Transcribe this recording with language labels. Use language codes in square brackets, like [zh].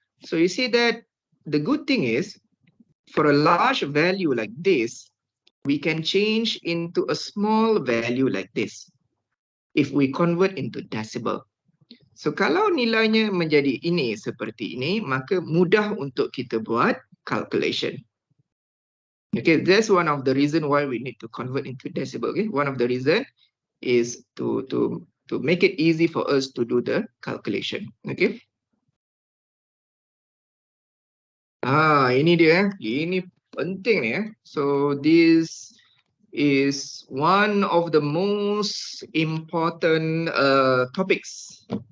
[en] So you see that the good thing is for a large value like this, we can change into a small value like this if we convert into decibel. [ms] So kalau nilainya menjadi ini seperti ini, maka mudah untuk kita buat calculation. [en] Okay, that's one of the reason why we need to convert into decibel. Okay, one of the reason is to make it easy for us to do the calculation. Okay. [ms] Ini dia. Ini penting ni. [en] So this is one of the most important topics.